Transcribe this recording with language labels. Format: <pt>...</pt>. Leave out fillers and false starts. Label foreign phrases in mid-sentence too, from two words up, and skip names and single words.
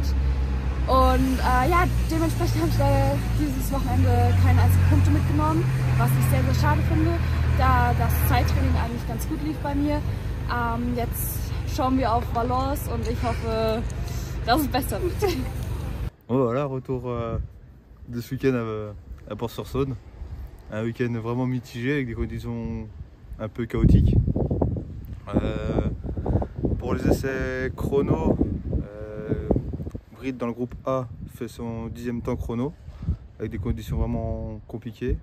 <de>Und ja, dementsprechend habe ich dieses Wochenende keine einzigen Punkte mitgenommen, was ich sehr, sehr schade finde, da das Zeittraining eigentlich ganz gut lief bei mir. Jetzt schauen wir auf Valence und ich hoffe, dass es besser wird.</de> <fr>Bon, voilà, retour de ce week-end à Port-sur-Saône. Un week-end vraiment mitigé avec des conditions un peu chaotiques. Pour les essais chrono, Brit dans le groupe A fait son 10e temps chrono avec des conditions vraiment compliquées.</fr>